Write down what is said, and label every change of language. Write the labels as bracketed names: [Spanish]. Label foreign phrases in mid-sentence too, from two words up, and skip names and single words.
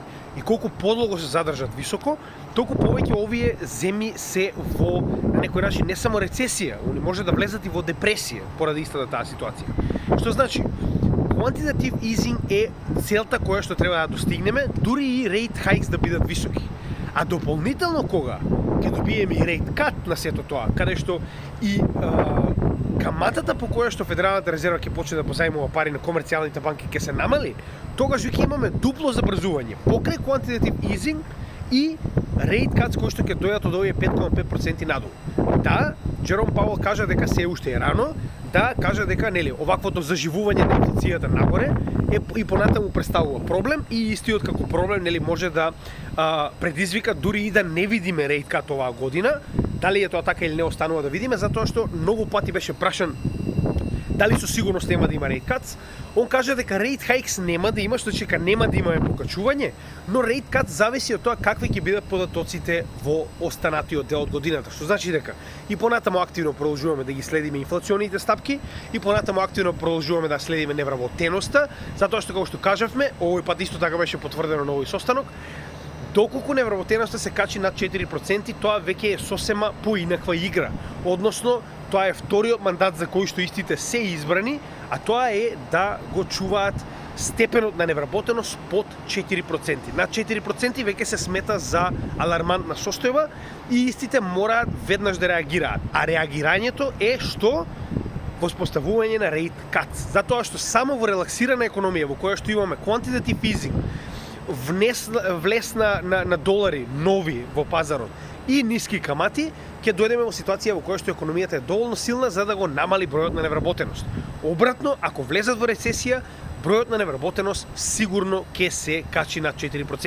[Macedonian] И колку подлого се задржат високо, толку повеќе овие земји се во на некој начин не само рецесија, они може да влезат и во депресија поради истата таа ситуација. Што значи, [English] quantitative easing [Macedonian] е целта која што треба да достигнеме, дури и [English] rate hikes [Macedonian] да бидат високи. А дополнително кога ќе добиеме и [English] rate cut [Macedonian] на сето тоа, каде што и каматата по која што Федералната резерва ќе почне да позајмува пари на комерцијалните банки ќе се намали, тогаш ќе имаме дупло забрзување покрај [English] quantitative easing [Macedonian] и [English] rate cuts [Macedonian] кои што ќе дојдат од овие 5,5% надолу. Да, Джером Пауел кажа дека се уште е рано, да кажа дека оваквото заживување на инфлацијата нагоре и понатаму представува проблем и истиот како проблем може да предизвика дури и да не видиме [English] rate cut [Macedonian] оваа година. Дали е тоа така или не останува да видиме, затоа што многу пати беше прашан дали со сигурност нема да има [English] rate cuts. [Macedonian] Он кажа дека [English] rate hikes [Macedonian] нема да има, што дека нема да имаме покачување, но [English] rate cuts [Macedonian] зависи од тоа какви ќе бидат податоците во останатиот дел од годината. Што значи дека и понатаму активно продолжуваме да ги следиме инфлационите стапки, и понатаму активно продолжуваме да следиме невработеноста, затоа што како што кажавме, овој пат исто така беше потврдено на овој состанок, доколку невработеноста се качи над 4%, тоа веќе е сосема поинаква игра. Односно, тоа е вториот мандат за кој што истите се избрани, а тоа е да го чуваат степенот на невработеност под 4%. Над 4% веќе се смета за алармантна состојба и истите мораат веднаш да реагираат. А реагирањето е што? Воспоставување на [English] rate cuts. [Macedonian] Затоа што само во релаксирана економија во која што имаме [English] quantitative easing, [Macedonian] влез на долари нови во пазарот и ниски камати, ќе дојдеме во ситуација во која што економијата е доволно силна за да го намали бројот на невработеност. Обратно, ако влезат во рецесија, бројот на невработеност сигурно ќе се качи над 4%.